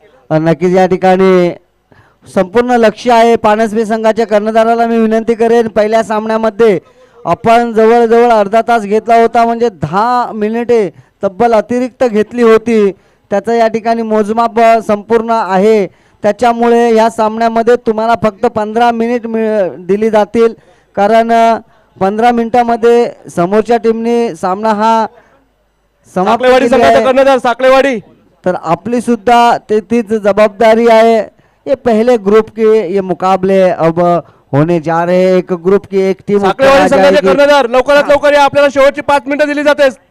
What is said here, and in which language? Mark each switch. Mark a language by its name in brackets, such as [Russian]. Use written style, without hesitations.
[Marathi] नक्कीच या ठिकाणी संपूर्ण लक्ष आहे पानसबी संघाच्या कर्णधाराला मी विनंती करेन पहिल्या सामन्यामध्ये आपण जवळजवळ अर्धा तास घेतला होता म्हणजे 10 मिनिटे तब्बल अतिरिक्त घेतली होती. त्याचं या ठिकाणी मोजमाप संपूर्ण आहे त्याच्यामुळे या सामन्यामध्ये तुम्हाला फक्त 15 मिनिट दिली जातील कारण 15 मिनिटामध्ये समोरच्या टीमने सामना हा समाप्त साखळेवाडी केला संघाचा आहे. कर्णधार साखळेवाडी. तर आपली सुद्धा तीच [Hindi] जवाबदारी है ये पहले ग्रुप के ये मुकाबले अब होने जा रहे हैं. एक ग्रुप की एक टीम [Marathi] साखळेवाडी संघाचे कर्णधार लवकरात लवकर या आपल्याला शेवटची 5 मिनिटं दिली जाते.